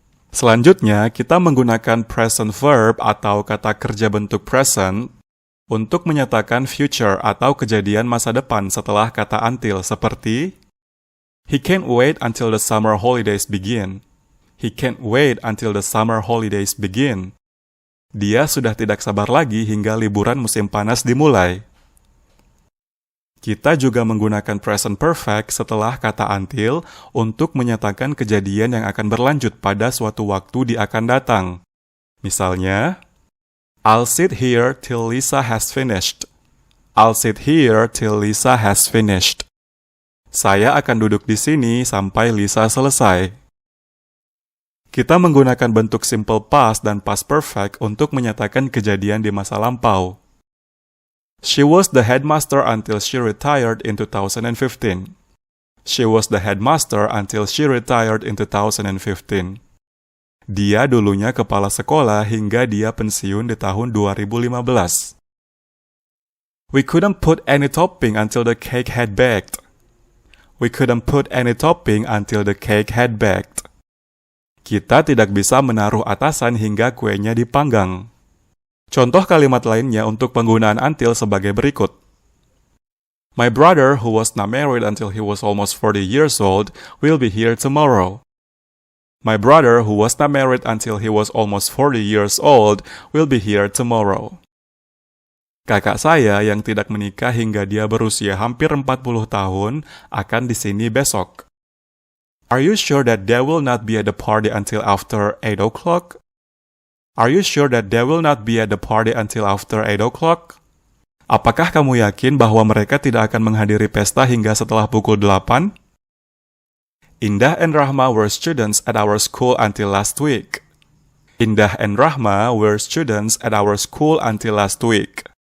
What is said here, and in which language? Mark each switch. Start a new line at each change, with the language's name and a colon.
Indonesian: Selanjutnya, kita menggunakan present verb atau kata kerja bentuk present untuk menyatakan future atau kejadian masa depan setelah kata until, seperti
English: he can't wait until the summer holidays begin. He can't wait until the summer holidays begin.
Indonesian: Dia sudah tidak sabar lagi hingga liburan musim panas dimulai. Kita juga menggunakan present perfect setelah kata until untuk menyatakan kejadian yang akan berlanjut pada suatu waktu di akan datang.
English: Misalnya, I'll sit here till Lisa has finished. I'll sit here till Lisa has finished.
Indonesian: Saya akan duduk di sini sampai Lisa selesai. Kita menggunakan bentuk simple past dan past perfect untuk menyatakan kejadian di masa lampau.
English: She was the headmaster until she retired in 2015. She was the headmaster until she retired in 2015.
Indonesian: Dia dulunya kepala sekolah hingga dia pensiun di tahun 2015.
English: We couldn't put any topping until the cake had baked. We couldn't put any topping until the cake had baked.
Indonesian: Kita tidak bisa menaruh atasan hingga kuenya dipanggang. Contoh kalimat lainnya untuk penggunaan until sebagai berikut.
English: My brother, who was not married until he was almost 40 years old, will be here tomorrow. My brother, who was not married until he was almost 40 years old, will be here tomorrow.
Indonesian: Kakak saya yang tidak menikah hingga dia berusia hampir 40 tahun akan di sini besok.
English: Are you sure that they will not be at the party until after 8 o'clock? Are you sure that they will not be at the party until after 8 o'clock?
Indonesian: Apakah kamu yakin bahwa mereka tidak akan menghadiri pesta hingga setelah pukul 8?
English: Indah and Rahma were students at our school until last week. Indah and Rahma were students at our school until last week.